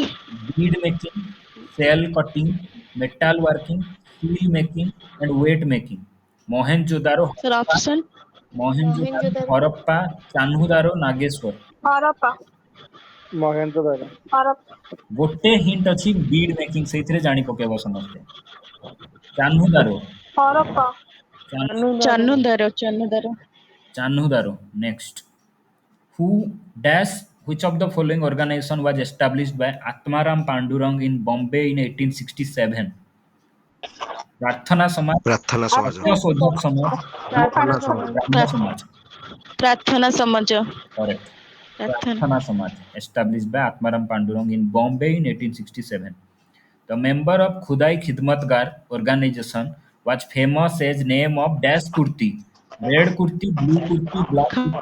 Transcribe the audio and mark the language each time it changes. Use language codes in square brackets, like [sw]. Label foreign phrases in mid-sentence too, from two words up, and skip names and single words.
[en] bead making, shell cutting, metal working, seal making, and weight making. Mohenjo-daro, Sir, option. Mohenjo-daro, Harappa, Chanhudaro, Nageshwar. Harappa. Mohenjo-daro. Harappa. [or] ଗୋଟେ ହିଣ୍ଟ ଅଛି [en] bead making [or] ସେଇଥିରେ ଜାଣି ପକେଇବ ସମସ୍ତେ। ଚାହ୍ନୁଦାରୋ [en] Harappa. Chanudaro. Chanudaro. ଚାହ୍ନୁଦାରୋ ନେକ୍ସଟ who dash which of the following organization was established by Atmaram Pandurang in Bombay in 1867? ପ୍ରାର୍ଥନା ସମାଜ, ପ୍ରାର୍ଥନା ସମାଜ ସତ୍ୟଶୋଧକ ସମାଜ, Pratana ସମାଜ ବ୍ରାହ୍ମ ସମାଜ। Prathana Samaja. Correct. Prathana. Pratthana Samaj, established by Atmaram Pandurang in Bombay in 1867. The member of Khudai Khidmatgar organization was famous as name of Dash Kurti. Red Kurti, Blue Kurti, Black Kurti.